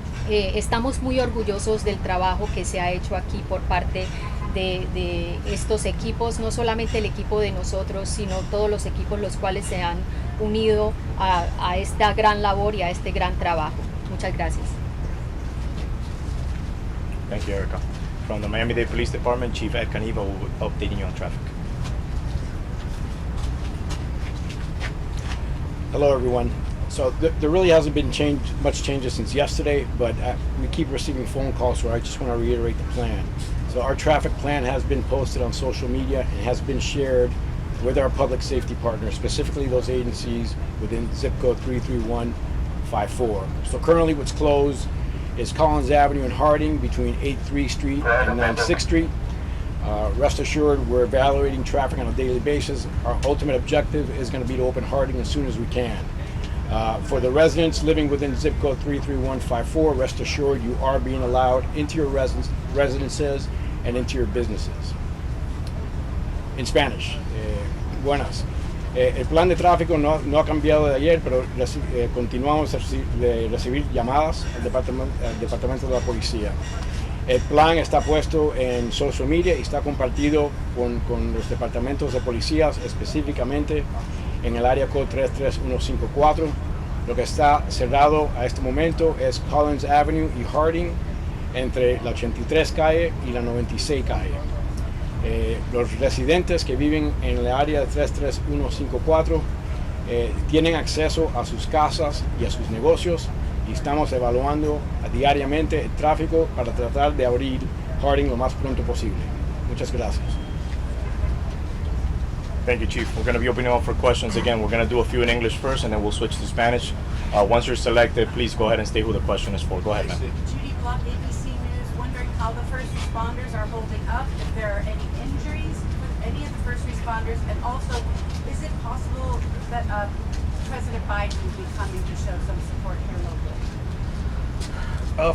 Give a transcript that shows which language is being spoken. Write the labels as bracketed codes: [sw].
[es] Estamos muy orgullosos del trabajo que se ha hecho aquí por parte de estos equipos, no solamente el equipo de nosotros, sino todos los equipos los cuales se han unido a esta gran labor y a este gran trabajo. Muchas gracias. [en] Thank you, Erica. From the Miami-Dade Police Department, Chief Ed Caniva will be updating you on traffic. Hello, everyone. So there really hasn't been much changes since yesterday, but we keep receiving phone calls, so I just want to reiterate the plan. So our traffic plan has been posted on social media and has been shared with our public safety partners, specifically those agencies within zip code 33154. So currently what's closed is Collins Avenue in Harding between 8th Street and 9th Street. Rest assured, we're evaluating traffic on a daily basis. Our ultimate objective is going to be to open Harding as soon as we can. For the residents living within zip code 33154, rest assured you are being allowed into your residences and into your businesses. In Spanish, buenas. [es] El plan de tráfico no ha cambiado de ayer, pero continuamos de recibir llamadas al departamento de la policía. El plan está puesto en social media y está compartido con los departamentos de policías, específicamente en el área code 33154. Lo que está cerrado a este momento es Collins Avenue y Harding, entre la 83 calle y la 96 calle. Los residentes que viven en el área de 33154 tienen acceso a sus casas y a sus negocios, y estamos evaluando diariamente el tráfico para tratar de abrir Harding lo más pronto posible. Muchas gracias. [en] Thank you, Chief. We're going to be opening up for questions again. We're going to do a few in English first, and then we'll switch to Spanish. Once you're selected, please go ahead and state who the question is for. Go ahead, ma'am. Judy Block, ABC News, wondering how the first responders are holding up, if there are any injuries with any of the first responders, and also, is it possible that President Biden will be coming to show some support here locally?